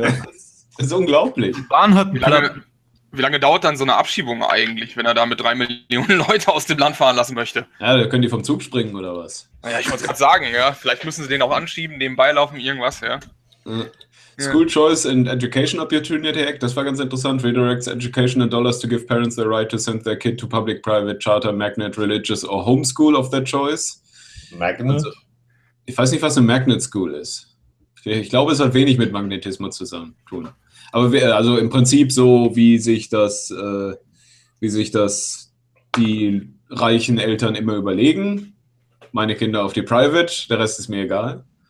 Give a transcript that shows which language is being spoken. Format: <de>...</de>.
<de>Das ist unglaublich. Die Bahn hat wie lange dauert dann so eine Abschiebung eigentlich, wenn er da mit 3 Millionen Leute aus dem Land fahren lassen möchte? Ja, da können die vom Zug springen oder was? Naja, ich wollte es gerade sagen, ja. Vielleicht müssen sie den auch anschieben, nebenbei laufen, irgendwas, ja.</de> <en>School Choice and Education Opportunity Act,</en> <de>das war ganz interessant.</de> <en>Redirects education and dollars to give parents the right to send their kid to public, private, charter, magnet, religious or homeschool of their choice.</en> <de>Magnet? Also, ich weiß nicht, was eine Magnet School ist. Ich glaube, es hat wenig mit Magnetismus zusammen tun. Aber wir, also im Prinzip so, wie sich das die reichen Eltern immer überlegen. Meine Kinder auf die Private, der Rest ist mir egal.</de>